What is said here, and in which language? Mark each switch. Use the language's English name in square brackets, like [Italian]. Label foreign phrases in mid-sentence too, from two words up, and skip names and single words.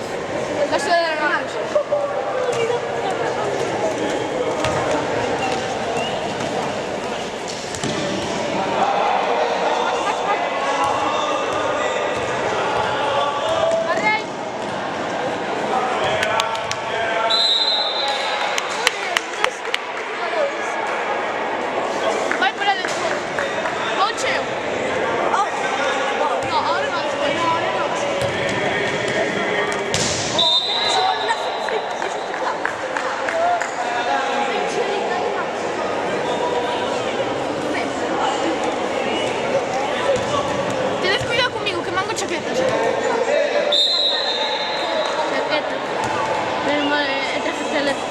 [Italian] Lascia vedere Marco. Guarda. Vai per le tue. Oh, c'è. No, ora non c'è. No, ora non c'è. [Spanish] Tienes cuidado conmigo, que mango chaqueta. Chaqueta. Pero esta es el...